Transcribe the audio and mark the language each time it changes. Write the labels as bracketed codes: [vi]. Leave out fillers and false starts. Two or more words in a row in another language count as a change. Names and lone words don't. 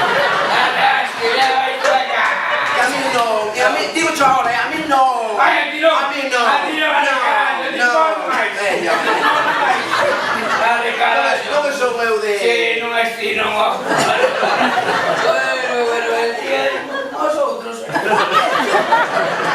[es] Que a mí no. A mí, digo yo ahora, a mí no. Ay, a ti no. A mí no. [gl] Non son eu de... Sí, non é ti, non. [es] Bueno, el día de nosotros.